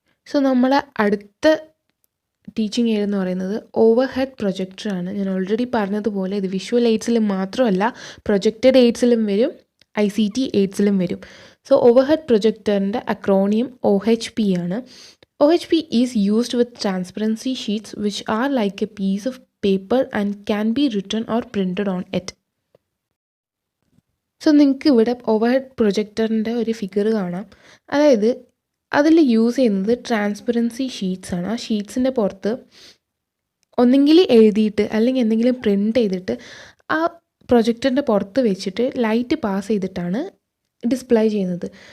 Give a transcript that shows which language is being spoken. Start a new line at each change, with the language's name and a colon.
Malayalam: So നമ്മളെ അടുത്ത teaching aid എന്ന് പറയുന്നത് ഓവർ ഹെഡ് പ്രൊജക്ടറാണ്. ഞാൻ ഓൾറെഡി പറഞ്ഞതുപോലെ ഇത് വിഷ്വൽ എയ്ഡ്സിൽ മാത്രമല്ല പ്രൊജക്റ്റഡ് എയ്ഡ്സിലും വരും, ICT എയ്ഡ്സിലും വരും. സോ ഓവർ ഹെഡ് പ്രൊജക്ടറിൻ്റെ അക്രോണിയം OHP ആണ്.
English: OHP is used with transparency sheets which are like a piece of paper and can be written or printed on it.
Malayalam: So നിങ്ങൾക്ക് ഇവിടെ overhead പ്രൊജക്ടറിൻ്റെ ഒരു figure കാണാം. അതായത് അതിൽ യൂസ് ചെയ്യുന്നത് ട്രാൻസ്പെറൻസി ഷീറ്റ്സ് ആണ്. ആ ഷീറ്റ്സിൻ്റെ പുറത്ത് ഒന്നെങ്കിൽ എഴുതിയിട്ട് അല്ലെങ്കിൽ എന്തെങ്കിലും പ്രിൻ്റ് ചെയ്തിട്ട് ആ പ്രൊജക്ടറിൻ്റെ പുറത്ത് വെച്ചിട്ട് ലൈറ്റ് പാസ് ചെയ്തിട്ടാണ് ഡിസ്പ്ലേ ചെയ്യുന്നത്.